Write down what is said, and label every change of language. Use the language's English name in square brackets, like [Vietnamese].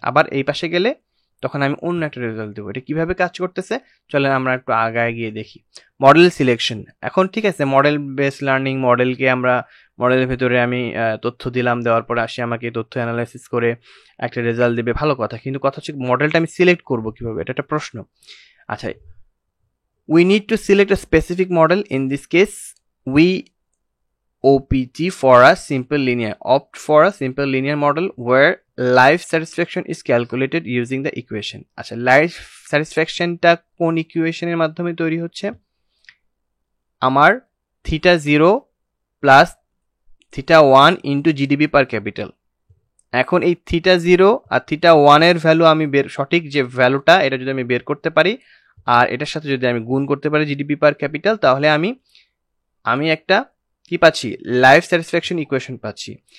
[Bangla] আবার এই পাশে গেলে তখন আমি অন্য একটা রেজাল্ট দেবো। এটা কিভাবে কাজ করতেছে চলেন আমরা একটু আগায় গিয়ে দেখি। মডেল সিলেকশন, এখন ঠিক আছে মডেল বেস লার্নিং, মডেলকে আমরা মডেলের ভেতরে আমি তথ্য দিলাম, দেওয়ার পরে আসি আমাকে তথ্য অ্যানালাইসিস করে একটা রেজাল্ট দেবে, ভালো কথা, কিন্তু কথা হচ্ছে মডেলটা আমি সিলেক্ট করবো কিভাবে, এটা একটা প্রশ্ন। [English] আচ্ছা, we need to select a specific model. In this case we opt for a simple linear model where life satisfaction is calculated using the equation. [Bangla] আচ্ছা, লাইফ স্যাটিসফ্যাকশনটা কোন ইকুয়েশনের মাধ্যমে তৈরি হচ্ছে, আমার θ0 প্লাস θ1 ইন্টু জিডিপি পার ক্যাপিটাল। এখন এই θ0 আর θ1 এর ভ্যালু আমি সঠিক যে ভ্যালুটা এটা যদি আমি বের করতে পারি আর এটার সাথে যদি আমি গুণ করতে পারি জিডিপি পার ক্যাপিটাল, তাহলে আমি একটা কি পাচ্ছি, লাইফ স্যাটিসফ্যাকশন ইকুয়েশন পাচ্ছি।